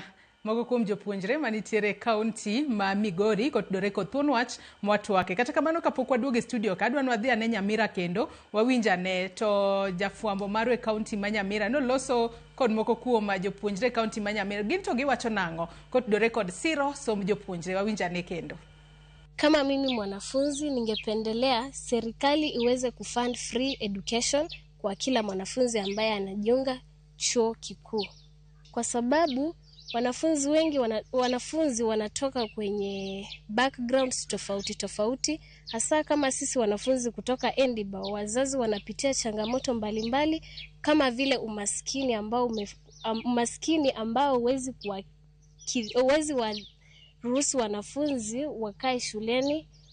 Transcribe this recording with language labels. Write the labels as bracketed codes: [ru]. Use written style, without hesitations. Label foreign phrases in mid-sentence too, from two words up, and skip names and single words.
[luo] Mogo kuom jopuonjre manitiere kaunti ma Migori kotudore kod thuon wach mwatwake. Kata kamano kapok waduoge studio ka adwa nwadhi ane Nyamira kendo wawinjane to jafwambo marwe kaunti ma Nyamira no loso kod moko kuom jopuonjre kaunti ma Nyamira. Ginto giwacho nango kotudore kod siro som jopuonjre wawinjane kendo. [sw] Kama mimi mwanafunzi ningependelea serikali iweze kufund [en] free education [sw] kwa kila mwanafunzi ambaye anajiunga chuo kikuu. Kwa sababu wanafunzi wengi wanatoka kwenye backgrounds tofauti tofauti, hasa kama sisi wanafunzi kutoka Endiba, wazazi wanapitia changamoto mbalimbali kama vile umaskini ambao huwezi waruhusu wanafunzi wakae shuleni.